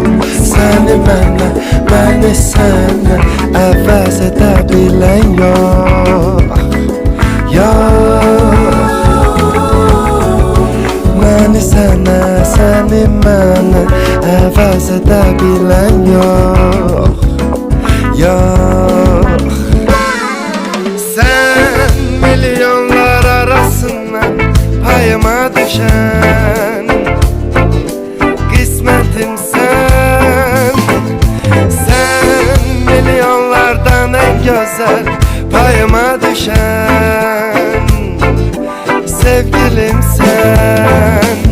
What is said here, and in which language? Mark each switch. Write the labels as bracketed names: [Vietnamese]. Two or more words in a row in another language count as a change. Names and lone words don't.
[Azerbaijani] Səni mənə, məni sənə əvəz edə bilən yox, yox. Məni sənə, səni mənə əvəz edə bilən yox, yox. [Turkish] Sen milyonlar arasından payıma düşen qismətim sen. Sen milyonlardan en güzel payıma düşen sevgilim sen.